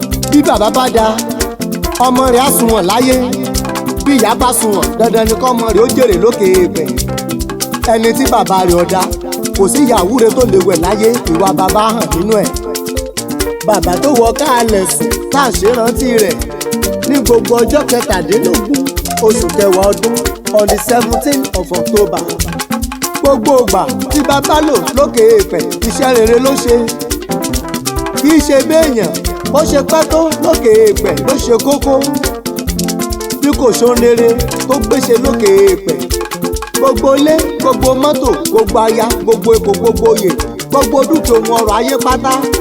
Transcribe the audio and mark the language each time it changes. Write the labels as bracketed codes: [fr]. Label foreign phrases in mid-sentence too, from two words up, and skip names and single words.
[yo] Bí bàbá bá da, ọmọ rẹ̀ á sunwọ̀n láyé. Bí ìyá bá sunwọ̀n, dandan ni kọ́mọ rẹ̀ ó jèrè lókè èèpẹ̀. Ẹni tí bàbá rẹ̀ ò dá, kò sí ìyá àwúre tó lè wẹ̀ láyé, ìwà bàbá hàn nínú ẹ̀. Bàbá tó wọ káàlẹ̀ sùn, tá à ṣe rántí rẹ̀ ní gbogbo ọjọ́ kẹtàdínlógún oṣù kẹwàá ọdún, [en] on the seventeenth of October. [yo] Gbogbo ìgbà tí bàbá lò lókè èèpẹ̀, iṣẹ́ rere ló ṣe. Kì í ṣe béèyàn, bó ṣe pẹ́ tó lókè èèpẹ̀ ló ṣe kókó. Bí kò ṣohun rere tó gbéṣe lókè èèpẹ̀. Gbogbo ilé, gbogbo mọ́tò, gbogbo aya, gbogbo ipò, gbogbo oyè, gbogbo dúkìá ohun ọrọ̀ ayé pátá.